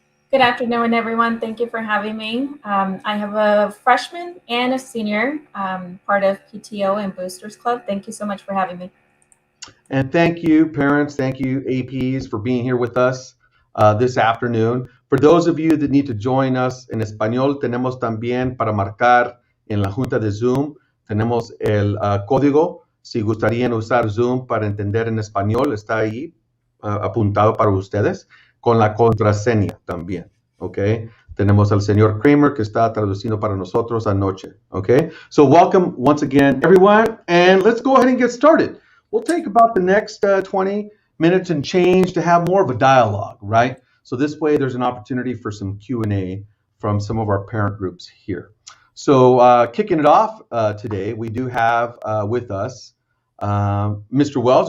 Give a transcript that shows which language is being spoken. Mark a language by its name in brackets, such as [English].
[English] Good afternoon, everyone. Thank you for having me. I have a freshman and a senior, part of PTO and Boosters Club. Thank you so much for having me. And thank you, parents. Thank you, APs, for being here with us this afternoon. For those of you that need to join us [Spanish] en español, tenemos también para marcar en la junta de Zoom, tenemos el código. Si gustarían usar Zoom para entender en español, está ahí apuntado para ustedes, con la contraseña también, ¿ok? Tenemos al señor Kramer que está traduciendo para nosotros anoche, ¿ok? [English] So welcome once again, everyone, and let's go ahead and get started. We'll take about the next 20 minutes and change to have more of a dialogue, right? So this way there's an opportunity for some Q&A from some of our parent groups here. So kicking it off today, we do have with us Mr. Wells.